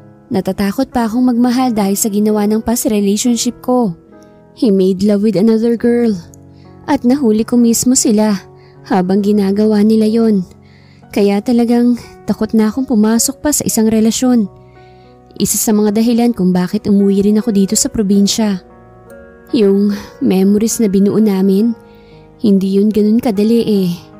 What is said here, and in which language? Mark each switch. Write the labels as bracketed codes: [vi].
[tl] Natatakot pa akong magmahal dahil sa ginawa ng past relationship ko. [en] He made love with another girl. [tl] At nahuli ko mismo sila habang ginagawa nila yon. Kaya talagang takot na akong pumasok pa sa isang relasyon. Isa sa mga dahilan kung bakit umuwi rin ako dito sa probinsya. Yung memories na binuo namin, hindi yun ganun kadali eh.